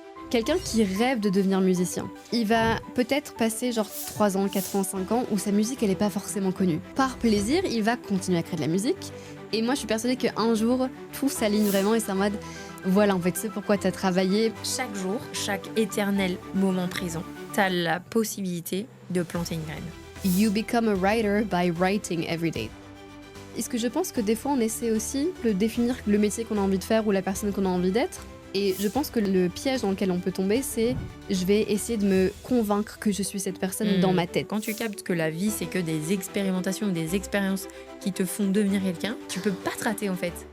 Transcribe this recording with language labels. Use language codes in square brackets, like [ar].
[fr] Quelqu'un qui rêve de devenir musicien, il va peut-être passer genre 3 ans, 4 ans, 5 ans où sa musique elle est pas forcément connue. Par plaisir, il va continuer à créer de la musique. Et moi je suis persuadée qu'un jour, tout s'aligne vraiment et c'est en mode voilà en fait c'est pourquoi t'as travaillé. Chaque jour, chaque éternel moment présent, t'as la possibilité de planter une graine. [en] You become a writer by writing every day. [fr] Est-ce que je pense que des fois on essaie aussi de définir le métier qu'on a envie de faire ou la personne qu'on a envie d'être? Et je pense que le piège dans lequel on peut tomber, c'est je vais essayer de me convaincre que je suis cette personne dans ma tête. Quand tu captes que la vie, c'est que des expérimentations ou des expériences qui te font devenir quelqu'un, tu peux pas te rater en fait.